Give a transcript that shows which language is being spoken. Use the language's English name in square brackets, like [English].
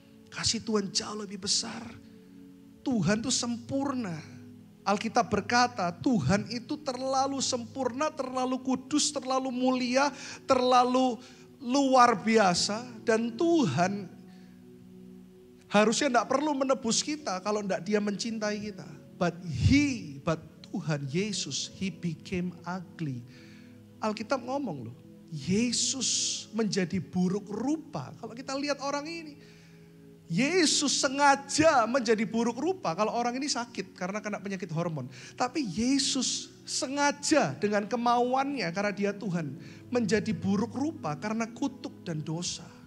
[Indonesian] Kasih Tuhan jauh lebih besar. Tuhan itu sempurna. Alkitab berkata, Tuhan itu terlalu sempurna, terlalu kudus, terlalu mulia, terlalu luar biasa, dan Tuhan harusnya tidak perlu menebus kita kalau tidak dia mencintai kita. [English] But Tuhan Yesus, He became ugly. [Indonesian] Alkitab ngomong loh, Yesus menjadi buruk rupa. Kalau kita lihat orang ini, Yesus sengaja menjadi buruk rupa. Kalau orang ini sakit karena kena penyakit hormon. Tapi Yesus sengaja dengan kemauannya karena dia Tuhan menjadi buruk rupa karena kutuk dan dosa.